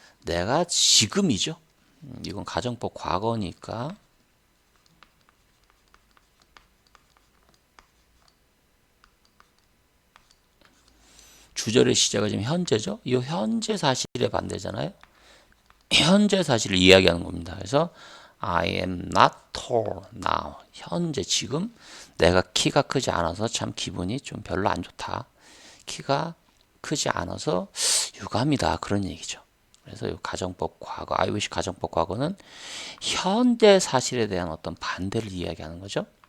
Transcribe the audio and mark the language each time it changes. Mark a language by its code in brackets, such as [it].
[ko] 내가 지금이죠. 이건 가정법 과거니까 주절의 시제가 지금 현재죠. 이 현재 사실의 반대잖아요. 현재 사실을 이야기하는 겁니다. 그래서 [en] I am not tall now. [ko] 현재 지금 내가 키가 크지 않아서 참 기분이 좀 별로 안 좋다. 키가 크지 않아서 유감이다. 그런 얘기죠. 그래서 이 가정법 과거, I wish 가정법 과거는 현재 사실에 대한 어떤 반대를 이야기하는 거죠.